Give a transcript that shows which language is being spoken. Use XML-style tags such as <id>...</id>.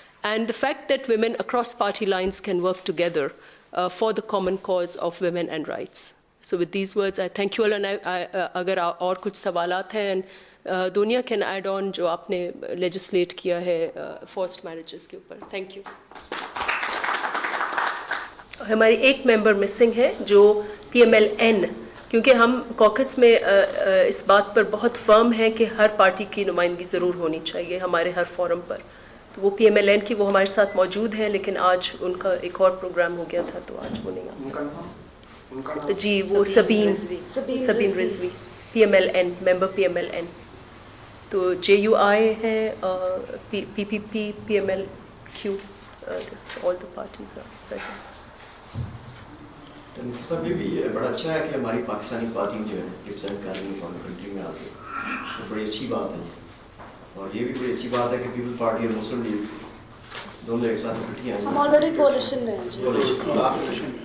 <en>And the fact that women across party lines can work together for the common cause of women and rights. So with these words, I thank you all, and</en> <ur>اگر اور کچھ سوالات ہیں,</ur> <en>and دنیا can add on</en> <ur>جو آپ نے</ur> <en>legislate کیا ہے forced marriages</en> <ur>کے اوپر.</ur> <en>Thank you.</en> <ur>ہماری ایک ممبر مسنگ ہے جو PMLN, کیونکہ ہم کوکس میں اس بات پر بہت فرم ہیں کہ ہر پارٹی کی نمائندگی ضرور ہونی چاہیے ہمارے ہر فورم پر. تو وہ PMLN کی وہ ہمارے ساتھ موجود ہیں, لیکن آج ان کا ایک اور پروگرام ہو گیا تھا تو آج وہ نہیں آ. جی وہ سبین رضوی PMLN ممبر PMLN. تو JUI ہے, PPP, PMLQ,</ur> <en>that's all the parties are present.</en> <ur>سب یہ بھی بڑا اچھا ہے کہ ہماری پاکستانی خواتین جو ہے ریپرزینٹ کر رہی ہیں فارن کنٹری میں آ کے, وہ بڑی اچھی بات ہے. اور یہ بھی بڑی اچھی بات ہے کہ پیپل پارٹی اور مسلم لیگ دونوں ایک ساتھ اکٹھی ہیں. ہم آلریڈی کولیشن میں ہیں.</ur>